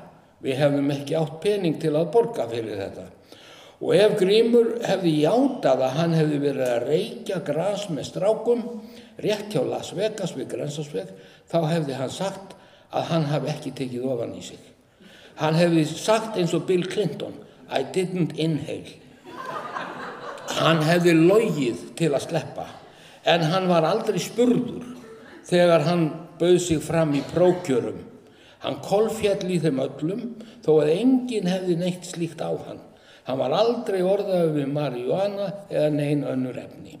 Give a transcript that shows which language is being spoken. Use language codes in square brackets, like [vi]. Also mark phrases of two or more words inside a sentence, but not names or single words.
[is] Við hefðum ekki átt pening til að borga fyrir þetta. Og ef Grímur hefði játað að hann hefði verið að reykja gras með strákum rétt hjá Las Vegas við Grensásveg, þá hefði hann sagt að hann hafi ekki tekið ofan í sig. Hann hefði sagt eins og Bill Clinton: [en] "I didn't inhale." [is] Hann hefði logið til að sleppa, en hann var aldrei spurður þegar hann bauð sig fram í prófkjörum. Hann kolféll í þeim öllum, þó að enginn hefði neitt slíkt á hann. Hann var aldrei orðaður við maríjúana eða nein önnur efni.